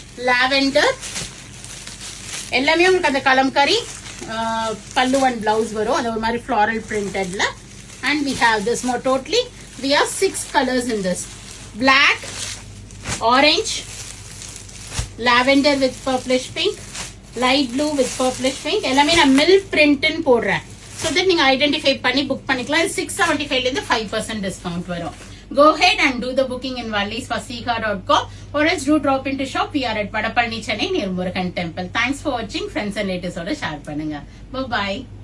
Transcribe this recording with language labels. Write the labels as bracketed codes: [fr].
[ta] Lavender எல்லாமே உங்களுக்கு அந்த கலம்கரி பல்லு அண்ட் பிளவுஸ் வரும். அது ஒரு மாதிரி floral பிரிண்டட்ல. And [en] we have this more totally we have 6 colors in this. Black, orange, lavender with purplish pink, light blue with purplish pink. [ta] எல்லாமே நான் மில் பிரிண்ட்னு போடுறேன். [en] so that [ta] நீங்க ஐடென்டிஃபை பண்ணி புக் பண்ணிக்கலாம். 675 ல இருந்து 5% டிஸ்கவுண்ட் வரும். [en] Go ahead and do the booking in vallisfasika.com or else do drop into shop. We are at Padapalni, Chennai near Murugan Temple. Thanks for watching. Friends and relatives oda share [ta] பண்ணுங்க. [en] Bye bye.